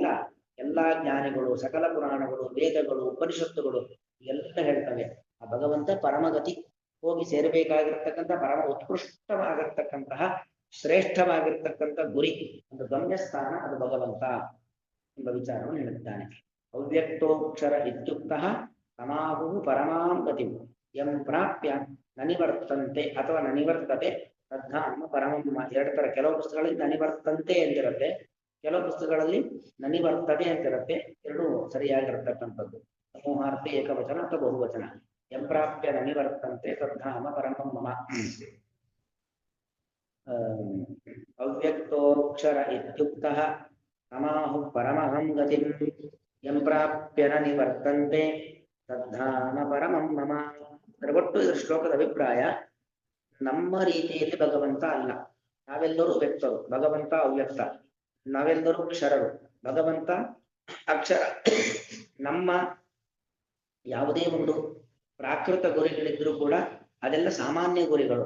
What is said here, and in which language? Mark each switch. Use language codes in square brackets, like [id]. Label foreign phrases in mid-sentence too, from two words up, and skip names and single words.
[kn] ಎಲ್ಲಾ ಜ್ಞಾನಿಗಳು, ಸಕಲ ಪುರಾಣಗಳು, ವೇದಗಳು, ಉಪನಿಷತ್ತುಗಳು ಎಲ್ಲ ಹೇಳ್ತವೆ ಆ ಭಗವಂತ ಪರಮಗತಿ. ಹೋಗಿ ಸೇರಬೇಕಾಗಿರ್ತಕ್ಕಂಥ ಪರಮ ಉತ್ಕೃಷ್ಟವಾಗಿರ್ತಕ್ಕಂತಹ ಶ್ರೇಷ್ಠವಾಗಿರ್ತಕ್ಕಂಥ ಗುರಿ, ಒಂದು ಗಮ್ಯಸ್ಥಾನ, ಅದು ಭಗವಂತ ಎಂಬ ವಿಚಾರವನ್ನು ಹೇಳುತ್ತಾನೆ. [sa] ಅವ್ಯಕ್ತೋಕ್ಷರ ಇತ್ಯುಕ್ತಃ ತಮಾಹು ಪರಮಾಂ ಗತಿಂ ಯಂ ಪ್ರಾಪ್ಯ ನನಿವರ್ತಂತೆ ಅಥವಾ ನನಿವರ್ತತೆ ತದ್ಧಾಮ ಪರಮಂ ಮಮ. [kn] ಎರಡು ತರ. ಕೆಲವು ಪುಸ್ತಕಗಳಲ್ಲಿ ನನಿವರ್ತಂತೆ ಎಂದಿರುತ್ತೆ, ಕೆಲವು ಪುಸ್ತಕಗಳಲ್ಲಿ ನನಿವರ್ತತೆ ಅಂತಿರುತ್ತೆ. ಎರಡೂ ಸರಿಯಾಗಿರ್ತಕ್ಕಂಥದ್ದು. ಸಮೂಹಾರ್ಥಿ ಏಕವಚನ ಅಥವಾ ಬಹುವಚನ. [sa] ಯಂ ಪ್ರಾಪ್ಯ ನನಿವರ್ತಂತೆ ತದ್ಧಾಮ ಪರಮಂ ಮಮ. ಅವ್ಯಕ್ತೋಕ್ಷರ ಇತ್ಯುಕ್ತಃ ತಮಾಹು ಪರಮಹಂ ಗತಿಂ ಯಂ ಪ್ರಾಪ್ಯ ನ ನಿವರ್ತಂತೆ ತದ್ಧಾಮ ಪರಮಂ ಮಮ. [kn] ಒಟ್ಟು ಇದರ ಶ್ಲೋಕದ ಅಭಿಪ್ರಾಯ, ನಮ್ಮ ರೀತಿಯಲ್ಲಿ ಭಗವಂತ ಅಲ್ಲ. ನಾವೆಲ್ಲರೂ ವ್ಯಕ್ತರು, ಭಗವಂತ ಅವ್ಯಕ್ತ. ನಾವೆಲ್ಲರೂ ಕ್ಷರರು, ಭಗವಂತ ಅಕ್ಷರ. ನಮ್ಮ ಯಾವುದೇ ಒಂದು ಪ್ರಾಕೃತ ಗುರಿಗಳಿದ್ರೂ ಕೂಡ ಅದೆಲ್ಲ ಸಾಮಾನ್ಯ ಗುರಿಗಳು.